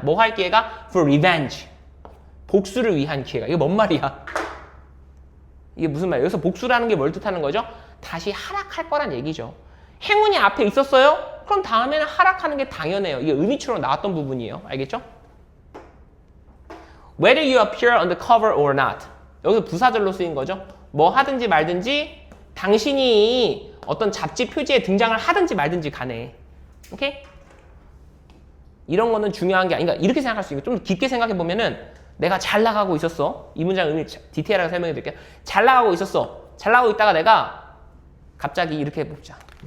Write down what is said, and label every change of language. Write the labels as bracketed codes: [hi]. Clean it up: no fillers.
[ko] 뭐 할 기회가? [en] For revenge. [ko] 복수를 위한 기회가. 이게 뭔 말이야? 이게 무슨 말이에요? 여기서 복수라는 게 뭘 뜻하는 거죠? 다시 하락할 거란 얘기죠. 행운이 앞에 있었어요? 그럼 다음에는 하락하는 게 당연해요. 이게 의미처럼 나왔던 부분이에요. 알겠죠? [en] Whether you appear on the cover or not. [ko] 여기서 부사절로 쓰인 거죠. 뭐 하든지 말든지 당신이 어떤 잡지 표지에 등장을 하든지 말든지 간에. 오케이? 이런 거는 중요한 게 아니니까 이렇게 생각할 수 있고 좀 깊게 생각해 보면은 내가 잘 나가고 있었어. 이 문장 의미 디테일하게 설명해 드릴게요. 잘 나가고 있었어. 잘 나가고 있다가 내가 갑자기 이렇게 해봅시다.